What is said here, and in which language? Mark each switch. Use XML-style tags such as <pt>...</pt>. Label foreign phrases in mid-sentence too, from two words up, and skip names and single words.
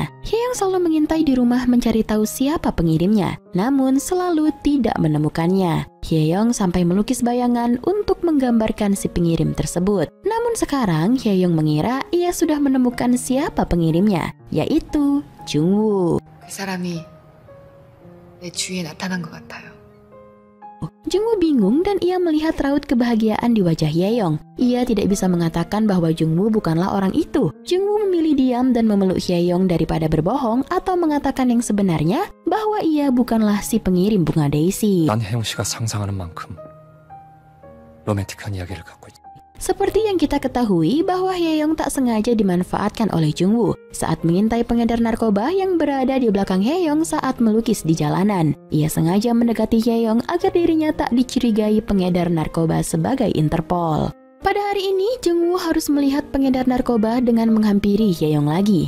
<id>Hyeyoung selalu mengintai di rumah mencari tahu siapa pengirimnya, namun selalu tidak menemukannya. Hyeyoung sampai melukis bayangan untuk menggambarkan si pengirim tersebut. Namun sekarang Hyeyoung mengira ia sudah menemukan siapa pengirimnya, yaitu Jungwoo.</id> <ko>그 사람이 내 주위에 나타난 것 같아요.</ko> <id>Jungwoo bingung dan ia melihat raut kebahagiaan di wajah Hyeyoung. Ia tidak bisa mengatakan bahwa Jungwoo bukanlah orang itu. Jungwoo memilih diam dan memeluk Hyeyoung daripada berbohong atau mengatakan yang sebenarnya bahwa ia bukanlah si pengirim bunga Daisy.</id> <ko>난 혜영 씨가 상상하는 만큼 로맨틱한 이야기를 갖고 있다.</ko> <id>Seperti yang kita ketahui bahwa Hyeyoung tak sengaja dimanfaatkan oleh Jungwoo saat mengintai pengedar narkoba yang berada di belakang Hyeyoung saat melukis di jalanan. Ia sengaja mendekati Hyeyoung agar dirinya tak dicurigai pengedar narkoba sebagai Interpol. Pada hari ini, Jungwoo harus melihat pengedar narkoba dengan menghampiri Hyeyoung lagi.</id>